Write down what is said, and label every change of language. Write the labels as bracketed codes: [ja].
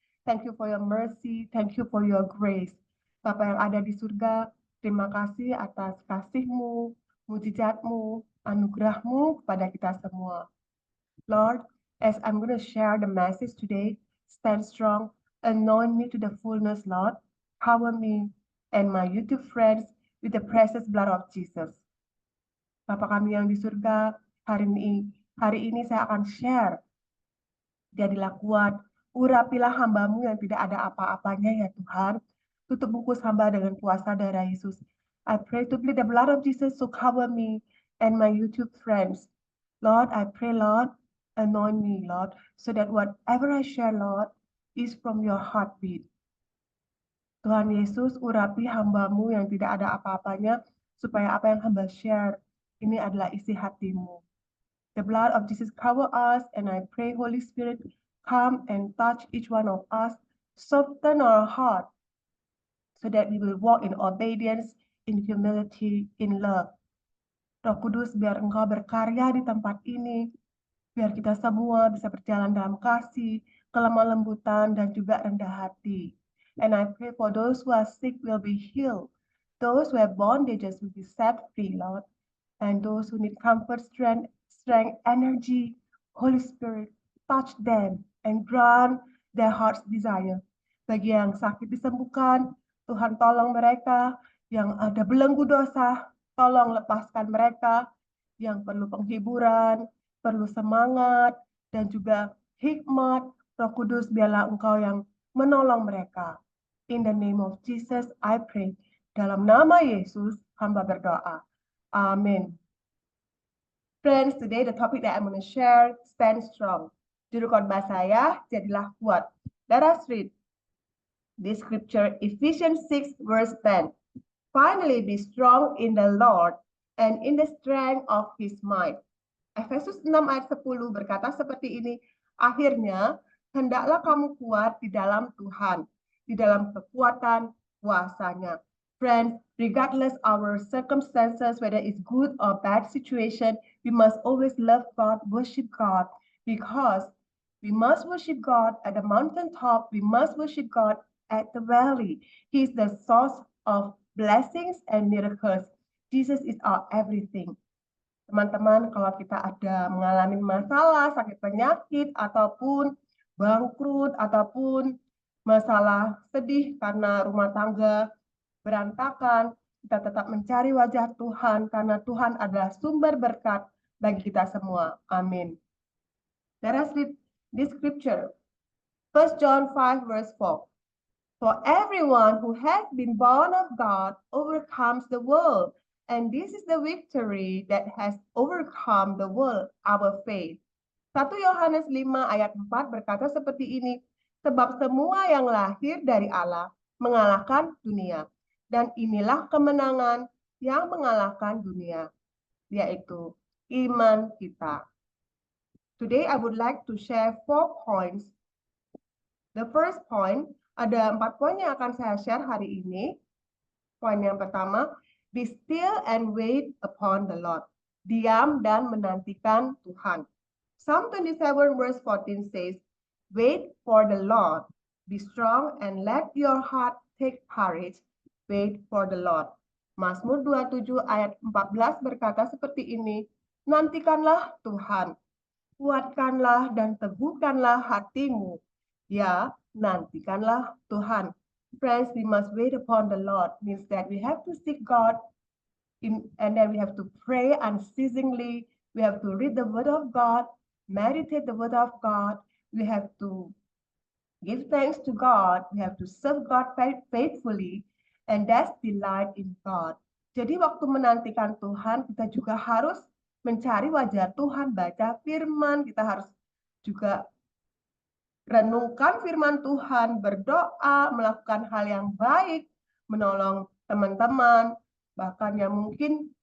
[en] Thank you for your mercy. Thank you for your grace. [id] Bapa yang ada di surga, terima kasih atas kasih-Mu, mujizat-Mu, anugerah-Mu kepada kita semua. [en] Lord, as I'm going to share the message today, stand strong, anoint me to the fullness, Lord. Cover me and my YouTube friends with the precious blood of Jesus. [id] Bapa kami yang di surga, hari ini saya akan share. Jadilah kuat, urapilah hamba-Mu yang tidak ada apa-apanya ya Tuhan. Tutup bungkus hamba dengan kuasa darah Yesus. [en] I pray to plead the blood of Jesus to cover me and my YouTube friends. Lord, I pray, Lord, anoint me, Lord, so that whatever I share, Lord, is from your heartbeat. [id] Tuhan Yesus, urapi hamba-Mu yang tidak ada apa-apanya, supaya apa yang hamba share, ini adalah isi hati-Mu. [en] The blood of Jesus cover us, and I pray, Holy Spirit, come and touch each one of us, soften our heart, so that we will walk in obedience, in humility, in love. [id] Roh Kudus, biar Engkau berkarya di tempat ini, biar kita semua bisa berjalan dalam kasih, kelemah lembutan, dan juga rendah hati. [en] And I pray for those who are sick will be healed, those who have bondages will be set free, Lord, and those who need comfort, strength, energy, Holy Spirit, touch them and grant their heart's desire. [id] Bagi yang sakit disembuhkan, Tuhan tolong mereka. Yang ada belenggu dosa, tolong lepaskan mereka. Yang perlu penghiburan, perlu semangat, dan juga hikmat, Roh Kudus, biarlah Engkau yang menolong mereka. [en] In the name of Jesus, I pray. [id] Dalam nama Yesus, hamba berdoa. Amin. [en] Friends, today the topic that I'm going to share, stand strong. [id] Judul khotbah saya, jadilah kuat. [en] Let us read this scripture, Ephesians 6 verse 10. Finally be strong in the Lord and in the strength of His might. [id] Efesus 6 ayat 10 berkata seperti ini, akhirnya hendaklah kamu kuat di dalam Tuhan, di dalam kekuatan kuasanya. [en] Friends, regardless our circumstances, whether it's good or bad situation, we must always love God, worship God, because we must worship God at the mountaintop, we must worship God at the valley. He is the source of blessings and miracles. Jesus is our everything. [id] Teman-teman, kalau kita ada mengalami masalah, sakit penyakit, ataupun bangkrut, ataupun masalah sedih karena rumah tangga berantakan, kita tetap mencari wajah Tuhan, karena Tuhan adalah sumber berkat bagi kita semua. Amin. [en] Let us read this scripture. 1 John 5 verse 4. For everyone who has been born of God overcomes the world. And this is the victory that has overcome the world, our faith. [id] 1 Yohanes 5 ayat 4 berkata seperti ini, sebab semua yang lahir dari Allah mengalahkan dunia. Dan inilah kemenangan yang mengalahkan dunia, yaitu iman kita. [en] Today I would like to share 4 points. The first point, [id] ada 4 poin yang akan saya share hari ini. Poin yang pertama, [en] be still and wait upon the Lord. [id] Diam dan menantikan Tuhan. [en] Psalm 27 verse 14 says, wait for the Lord, be strong and let your heart take courage. Wait for the Lord. [id] Mazmur 27 ayat 14 berkata seperti ini, nantikanlah Tuhan, kuatkanlah dan teguhkanlah hatimu. Ya, nantikanlah Tuhan. [en] Friends, we must wait upon the Lord. Means that we have to seek God, and then we have to pray unceasingly. We have to read the Word of God, meditate the Word of God. We have to give thanks to God. We have to serve God faithfully, and that's delight in God. [id] Jadi waktu menantikan Tuhan, kita juga harus mencari wajah Tuhan, baca firman. Kita harus juga renungkan firman Tuhan, berdoa, melakukan hal yang baik, menolong teman-teman, bahkan yang mungkin